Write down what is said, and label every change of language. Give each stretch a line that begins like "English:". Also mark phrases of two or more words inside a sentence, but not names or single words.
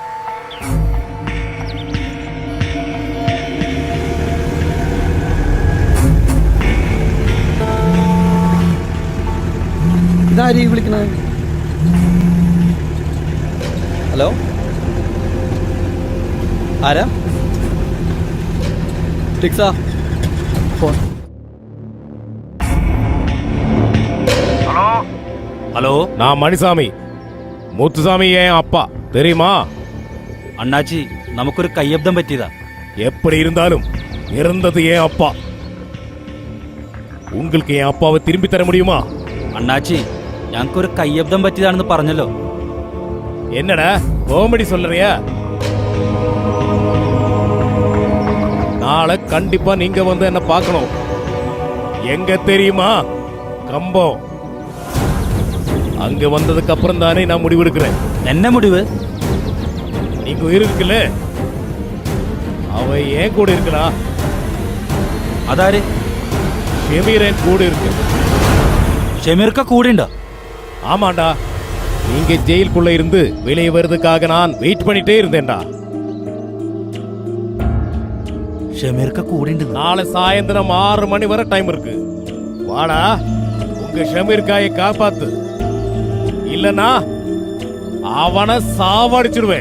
Malayalam: ഇതാരീ വിളിക്കണേ? ഹലോ, ആരാ? ടിക്സാ ഫോൺ. ഹലോ,
Tamil: நான் மணிசாமி, முத்துசாமி என் அப்பா தெரியுமா?
Malayalam: അണ്ണാച്ചി, നമുക്കൊരു കയ്യബ്ദം പറ്റിയതാ.
Tamil: எப்படி இருந்தாலும் இறந்தது என் அப்பா. உங்களுக்கு என் அப்பாவை திரும்பி தர முடியுமா?
Malayalam: അണ്ണാച്ചി, ഞങ്ങൾക്കൊരു കയ്യബ്ദം പറ്റിയതാണെന്ന് പറഞ്ഞല്ലോ.
Tamil: என்னடா காமெடி சொல்றியா? நாளை கண்டிப்பா நீங்க வந்து என்ன பார்க்கணும். எங்க தெரியுமா? கம்பம். அங்க வந்ததுக்கு அப்புறம் தானே நான் முடிவெடுக்கிறேன்.
Malayalam: എന്നെ മുടിവ്?
Tamil: நீங்க உயிர் இருக்குல்ல, அவ ஏன் கூட இருக்கா?
Malayalam: അതാര്?
Tamil: ஷெமீர் என் கூட இருக்கு.
Malayalam: ഷമീർക്ക കൂടെ ഉണ്ടോ?
Tamil: ஆமாண்டா, நீங்க ஜெயிலுக்குள்ள இருந்து வெளியே வருவதுக்காக நான் வெயிட் பண்ணிட்டே இருந்தேன்டா.
Malayalam: ഷമീർക്ക കൂടെ ഉണ്ട്.
Tamil: நாளை சாயந்தரம் 6 மணி வரை டைம் இருக்கு. வாடா, உங்க ஷமீர்காயை காப்பாத்து. இல்லனா அவனை சாவடிச்சிடுவேன்.